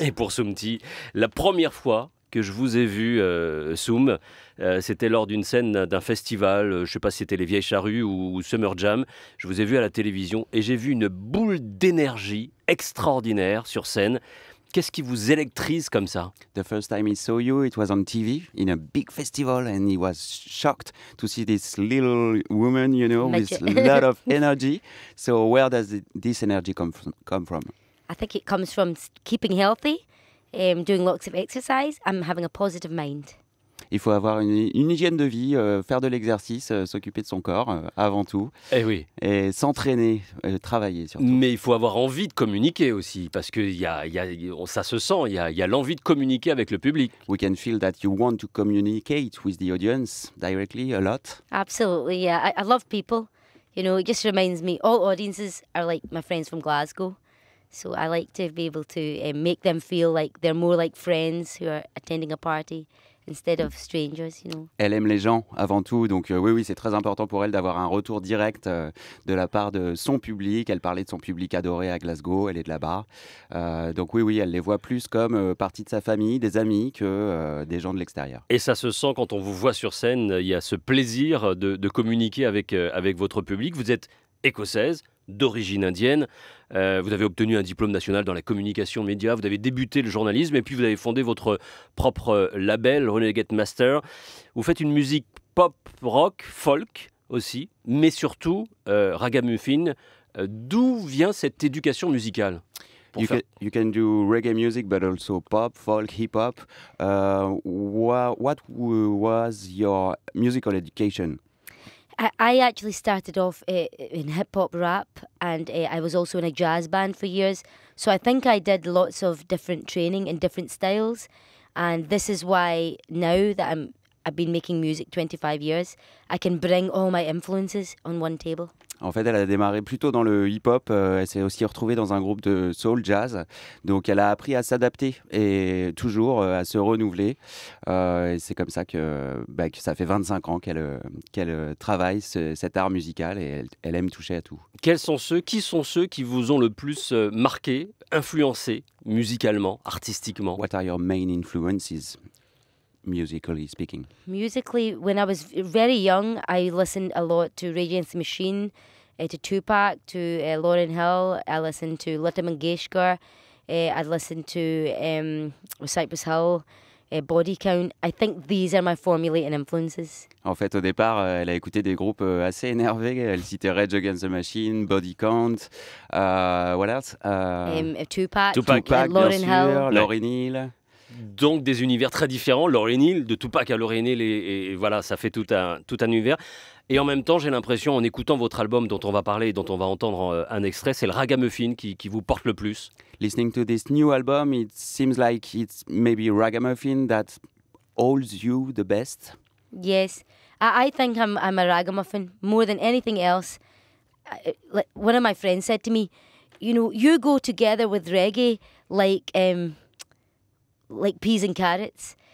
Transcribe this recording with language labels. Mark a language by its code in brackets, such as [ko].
[fr] Et pour Soumti, la première fois que je vous ai vu, Soum, c'était lors d'une scène d'un festival, je ne sais pas si c'était les Vieilles Charrues ou Summer Jam. Je vous ai vu à la télévision et j'ai vu une boule d'énergie extraordinaire sur scène. Qu'est-ce qui vous électrise comme ça? [en] The first time he saw you, it was on TV in a big festival, and he was shocked to see this little woman, you know, with a lot of energy. So where does this energy come from? I think it comes from keeping healthy, doing lots of exercise, and having a positive mind. [fr] Il faut avoir une hygiène de vie, faire de l'exercice, s'occuper de son corps avant tout. Eh oui. Et s'entraîner, travailler surtout. Mais il faut avoir envie de communiquer aussi, parce que ça se sent, il y a l'envie de communiquer avec le public. [en] We can feel that you want to communicate with the audience directly a lot. Absolutely, yeah. I love people. You know, it just reminds me, all audiences are like my friends from Glasgow. So I like to be able to make them feel like they're more like friends who are attending a party. Instead of strangers, you know. [fr] Elle aime les gens avant tout, donc oui, c'est très important pour elle d'avoir un retour direct de la part de son public. Elle parlait de son public adoré à Glasgow, elle est de là-bas. Donc oui, elle les voit plus comme partie de sa famille, des amis, que des gens de l'extérieur. Et ça se sent quand on vous voit sur scène, il y a ce plaisir de communiquer avec votre public. Vous êtes écossaise, d'origine indienne. Vous avez obtenu un diplôme national dans la communication média, vous avez débuté le journalisme et puis vous avez fondé votre propre label, Renegade Master. Vous faites une musique pop, rock, folk aussi, mais surtout ragamuffin. D'où vient cette éducation musicale? [en] You can do reggae music, but also pop, folk, hip-hop. What was your musical education? I actually started off in hip-hop rap, and I was also in a jazz band for years. So I think I did lots of different training in different styles. And this is why now that I've been making music 25 years, I can bring all my influences on one table. [fr] En fait, elle a démarré plutôt dans le hip-hop. Elle s'est aussi retrouvée dans un groupe de soul jazz. Donc, elle a appris à s'adapter et toujours à se renouveler. Et c'est comme ça que ça fait 25 ans qu'elle travaille cet art musical et elle aime toucher à tout. Qui sont ceux qui vous ont le plus marqué, influencé musicalement, artistiquement? [en] What are your main influences? Musically speaking. Musically, when I was very young, I listened a lot to Rage Against the Machine, to Tupac, to Lauryn Hill. I listened to Lata Mangeshkar. I listened to Cypress Hill, Body Count. I think these are my formulating influences. [fr] En fait, au départ, elle a écouté des groupes assez énervés. Elle citait Rage Against the Machine, Body Count, [en] what else? [fr] Tupac, Lauryn Hill, Ouais. Lauryn Hill. Donc des univers très différents, Lauryn Hill, de Tupac à Lauryn Hill, et voilà, ça fait tout un univers. Et en même temps, j'ai l'impression, en écoutant votre album dont on va parler, dont on va entendre un extrait, c'est le ragamuffin qui vous porte le plus. [en] Listening to this new album, it seems like it's maybe ragamuffin that holds you the best. Yes, I think I'm a ragamuffin more than anything else. Like one of my friends said to me, you know, you go together with reggae like peas and carrots.